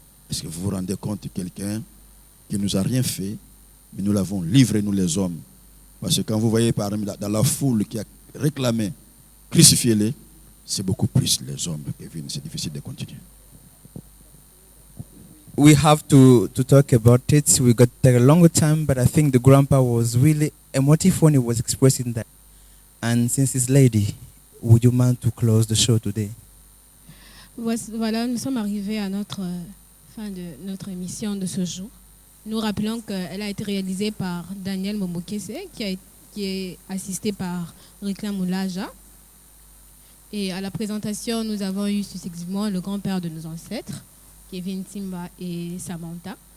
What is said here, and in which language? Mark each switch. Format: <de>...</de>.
<fr>Est-ce que vous vous rendez compte de quelqu'un qui ne nous a rien fait, mais nous l'avons livré, nous les hommes? Parce que quand vous voyez dans la foule qui a réclamé, crucifiez-les, c'est beaucoup plus les hommes qui viennent. C'est difficile de continuer.</fr> <en>We have to talk about it. We got a long time, but I think the grandpa was really emotive when he was expressing that. And since it's lady, would you mind to close the show today?</en> <fr>Voilà, nous sommes arrivés à notre fin de notre émission de ce jour. Nous rappelons qu'elle a été réalisée par Daniel Momokese, qui est assisté par Rikla Moulaja. Et à la présentation, nous avons eu successivement le grand-père de nos ancêtres, Kevin Timba et Samantha.</fr>